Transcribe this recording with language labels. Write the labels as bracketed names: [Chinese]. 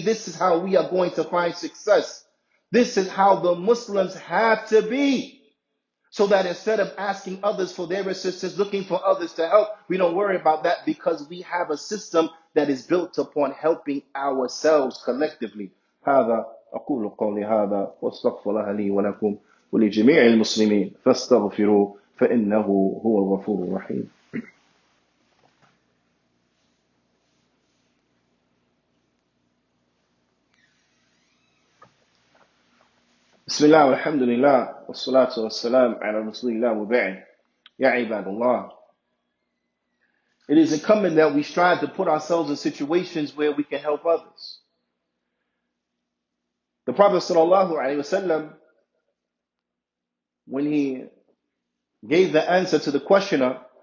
[English] This is how we are going to find success. This is how the Muslims have to be. So that instead of asking others for their assistance, looking for others to help, we don't worry about that because we have a system that is built upon helping ourselves collectively. [Arabic] هذا أقول قولي هذا واستغفر الله لي ولكم ولجميع المسلمين فاستغفروه فإنه هو الغفور الرحيم. بسم الله والحمد لله والصلاة والسلام على رسول الله وبعد. يا عباد الله. [English] It is incumbent that we strive to put ourselves in situations where we can help others. The Prophet sallallahu alaihi wasallam, when he gave the answer to the questioner,